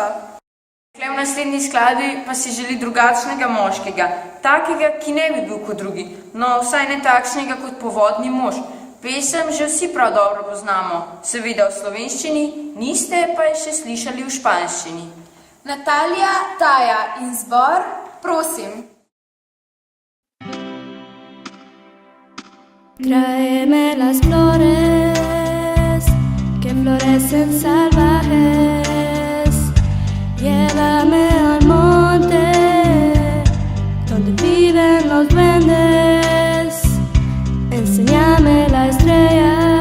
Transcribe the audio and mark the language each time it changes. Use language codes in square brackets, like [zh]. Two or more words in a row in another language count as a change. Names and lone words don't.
[sl] V naslednji skladbi pa si želi drugačnega moškega, takega, ki ne bi bil kot drugi, no vsaj ne takšnega kot Povodni mož. Pesem že vsi prav dobro poznamo, seveda v slovenščini, niste pa je še slišali v španščini. Natalija, Taja in zbor, prosim. [es] Tráeme las flores que florecen salvajes, llévame al monte donde viven los duendes, enséñame la estrella